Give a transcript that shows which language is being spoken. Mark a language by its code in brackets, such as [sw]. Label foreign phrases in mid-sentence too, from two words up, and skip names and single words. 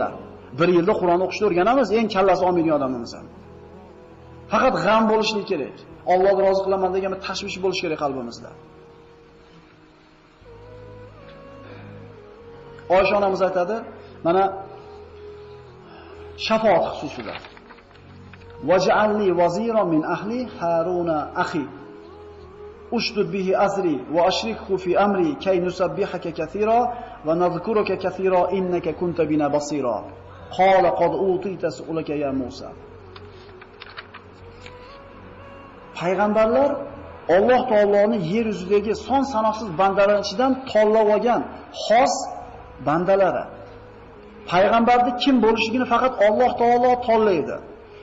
[uz] 1 yilda Qur'onni o'qishni o'rganamiz, eng kallasi olmaydigan odamimiz ham. Faqat g'am bo'lishi kerak. Allohni rozi qilaman degan bir tashvish bo'lishi kerak qalbimizda. Oysha onamiz aytadi, mana shafaat xususida. [ar] واجعل لي وزيرا من أهلي هارون أخي. اشدد به أزري وأشركه في أمري كي نسبحك كثيرا ونذكرك كثيرا إنك كنت بنا بصيرا. قال قد أوتيت سؤلك يا موسى. [uz] Payg'ambarlar Alloh taoloning yer yuzidagi son sanoqsiz bandalar ichidan tanlab olgan xos bandalari. Payg'ambarning kim bo'lishligini faqat Alloh taolo tanlaydi.